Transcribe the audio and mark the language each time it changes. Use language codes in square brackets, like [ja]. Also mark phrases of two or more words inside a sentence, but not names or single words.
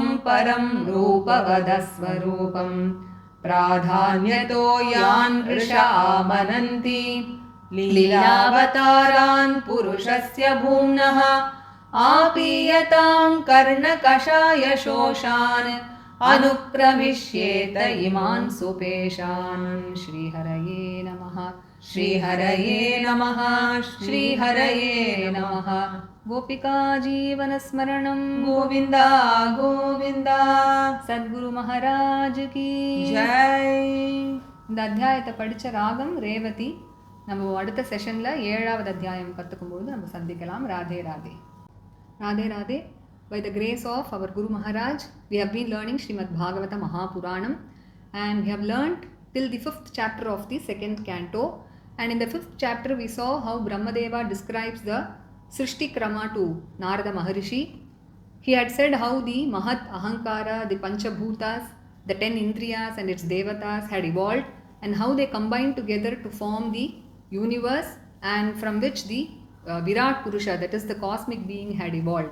[sa] परं रूपवदस्वरूपं प्राधान्यतो यान् वृषा आमनन्ति लीलावतारान् पुरुषस्य भूम्नः आपीयतां कर्णकषायशोषान् अनुक्रमिष्येत इमान् सुपेशान् श्रीहरये नमः श्रीहरये नमः श्रीहरये नमः गोपिका जीवनस्मरणं गोविन्द गोविन्द सद्गुरु महाराज की जय [ta] இந்த அத்தியாயத்தை படித்த ராகம் ரேவதி நம்ம அடுத்த செஷனில் 7வது அத்தியாயம் கற்றுக்கும்போது நம்ம சந்திக்கலாம் ராதே ராதே ராதே ராதே [en] By the grace of our Guru Maharaj, we have been learning Srimad Bhagavata Mahapuranam and we have learnt till the 5th chapter of the 2nd canto. And in the 5th chapter we saw how Brahmadeva describes the Srishti Krama to Narada Maharishi. He had said how the Mahat Ahankara, the Panchabhutas, the 10 Indriyas and its Devatas had evolved and how they combined together to form the universe and from which the Virat Purusha, that is the cosmic being, had evolved.